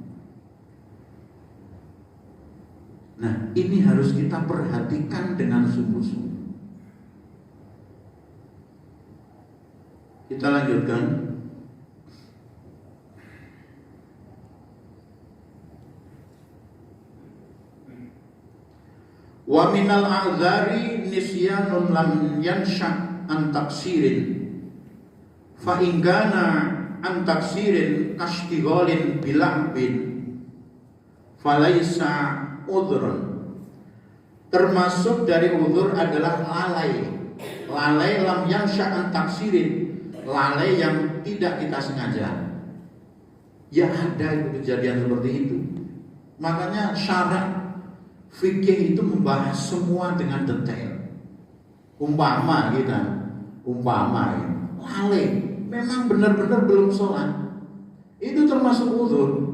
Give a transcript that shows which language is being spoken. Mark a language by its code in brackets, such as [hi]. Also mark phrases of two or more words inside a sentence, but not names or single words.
[id] Nah, ini harus kita perhatikan dengan sungguh-sungguh. Kita lanjutkan. [ar] ומן الأعذار نسيان لم ينشأ عن تقصير فإن كان عن تقصير كاشتغال بلعب فليس عذر. [id] Termasuk dari udzur adalah lalai. [ar] Lalai لم ينشأ عن تقصير, [id] lalai yang tidak kita sengaja. Ya ada itu kejadian seperti itu. Makanya syarat fikih itu membahas semua dengan detail. Umpama lalai, memang benar-benar belum sholat, itu termasuk udzur.